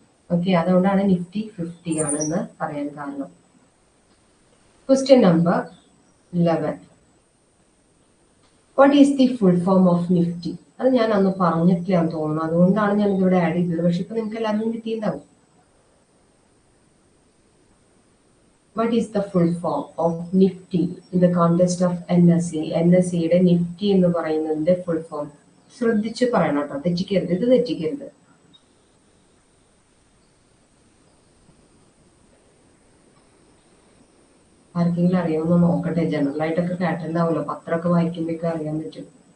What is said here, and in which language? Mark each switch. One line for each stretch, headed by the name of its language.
Malayalam: Okay, അതുകൊണ്ടാണ് Nifty 50 ആണെന്ന് പറയാൻ കാരണം.
English: Question number 11. What is the full form of Nifty?
Malayalam: അത് ഞാൻ അന്ന് പറഞ്ഞിട്ടില്ല എന്ന് തോന്നുന്നു, അതുകൊണ്ടാണ് ഞാൻ ഇതിവിടെ ആഡ് ചെയ്തത്. പക്ഷെ ഇപ്പൊ നിങ്ങൾക്ക് എല്ലാവർക്കും കിട്ടിയിട്ടുണ്ടാവും.
English: What is the full form of Nifty in the context of NSE?
Malayalam: NSEയുടെ Nifty എന്ന് പറയുന്നതിന്റെ ഫുൾ ഫോം ശ്രദ്ധിച്ച് പറയണം കേട്ടോ, തെറ്റിക്കരുത്, ഇത് തെറ്റിക്കരുത്. ആർക്കെങ്കിലും അറിയാമെന്ന് നോക്കട്ടെ. ജനറൽ ആയിട്ടൊക്കെ കേട്ടിട്ടുണ്ടാവുമല്ലോ, പത്രമൊക്കെ വായിക്കുമ്പോഴൊക്കെ അറിയാൻ പറ്റും.